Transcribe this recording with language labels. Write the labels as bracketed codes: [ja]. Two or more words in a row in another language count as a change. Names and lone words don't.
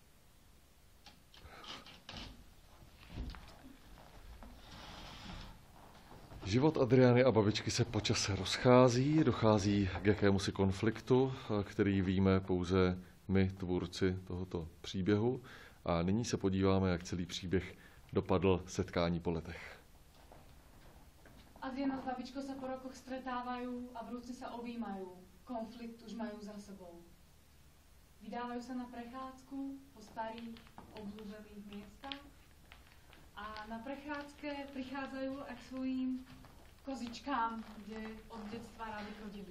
[cs] Život Adriany a babičky se po čase rozchází, dochází k jakémusi konfliktu, který víme pouze my, tvůrci tohoto příběhu. A nyní se podíváme, jak celý příběh dopadl setkání po letech. [sk] Adriana s babičkou sa po rokoch stretávajú a vrúcne sa objímajú. Konflikt už majú za sebou. Vydávajú sa na prechádzku po starých obľúbených miestach a na prechádzke prichádzajú aj k svojím kozičkám, kde od detstva rádi chodili.